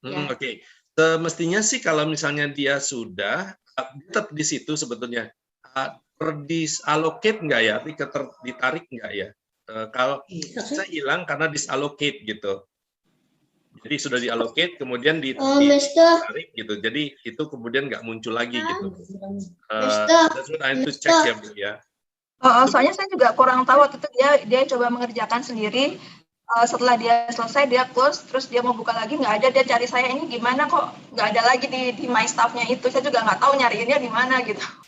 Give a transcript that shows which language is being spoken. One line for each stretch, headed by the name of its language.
Indonesian: Oke. Semestinya sih kalau misalnya dia sudah tetap di situ sebetulnya terdisallocate nggak ya? Ditarik nggak ya? Kalau saya hilang karena disallocate gitu. Jadi sudah diallocate kemudian ditarik gitu. Jadi itu kemudian nggak muncul lagi gitu.
English: That's what I have to check
Indonesian: ya Bu ya. Soalnya saya juga kurang tahu waktu itu dia coba mengerjakan sendiri. Setelah dia selesai dia close, terus dia mau buka lagi nggak ada. Dia cari saya, ini gimana kok nggak ada lagi di My Stuff-nya itu. Saya juga nggak tahu nyariinnya di mana gitu.